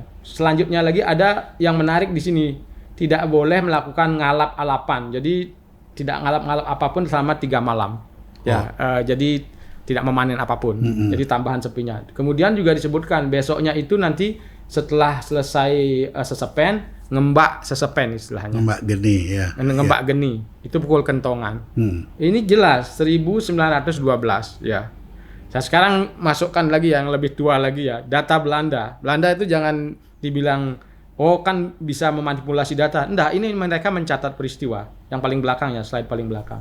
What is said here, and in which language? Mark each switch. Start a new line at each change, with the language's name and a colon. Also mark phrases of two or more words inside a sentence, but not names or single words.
Indonesian: Selanjutnya lagi ada yang menarik di sini, tidak boleh melakukan ngalap-alapan. Jadi tidak ngalap-ngalap apapun selama 3 malam. Ya, jadi tidak memanen apapun. Jadi tambahan sepinya. Kemudian juga disebutkan besoknya itu nanti setelah selesai sesepen,
Balinese: ngembak sesepen
Indonesian: istilahnya.
Balinese: Ngembak geni ya. Ngembak geni.
Indonesian: Itu pukul kentongan. Ini jelas 1912 ya. Saya sekarang masukkan lagi yang lebih tua lagi ya, data Belanda. Belanda itu jangan dibilang oh kan bisa memanipulasi data. Enggak, ini mereka mencatat peristiwa. Yang paling belakang ya, slide paling belakang.